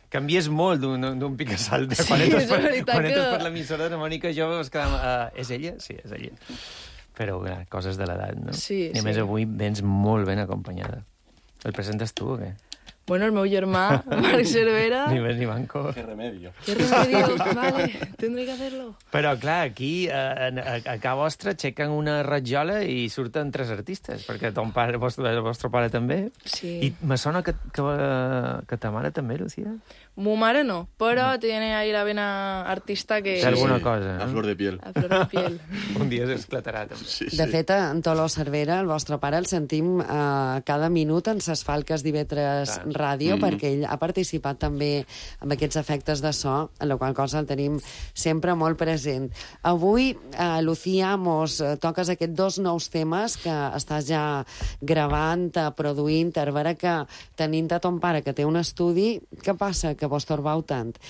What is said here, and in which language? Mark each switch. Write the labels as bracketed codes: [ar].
[ca] Canvies molt d'un pic a salt. Sí, quan entres per, que... per l'emissora de Mònica, jo vas quedar... És ella? Sí, és ella. Però coses de l'edat, no? Sí, i a més, Avui vens molt ben acompanyada. El presentes tu o què? Bueno, el meu germà, Marc Cervera. Ni més ni manco. [es] Qué remedio. Qué remedio, vale, tendré que hacerlo. [ca] Però, clar, aquí, a ca vostra, aixequen una rajola i surten tres artistes, perquè ton pare, el vostre pare també. Sí. I me sona que ta mare també, Lucía? Mo mare no, però no. [es] Tiene ahí la vena artista que... [ca] Sí, alguna cosa. [es] A flor de piel. A flor de piel. [ca] Un dia s'esclatarà, també. Sí, sí. De fet, en Toló Cervera, el vostre pare, el sentim cada minut en ses falques divetres... ràdio, perquè ell ha participat també amb aquests efectes de so, en la qual cosa el tenim sempre molt present. Avui, Lucía, mos toques aquests dos nous temes que estàs ja gravant, produint, a veure que tenint a ton pare, que té un estudi, què passa, que vos torbau tant?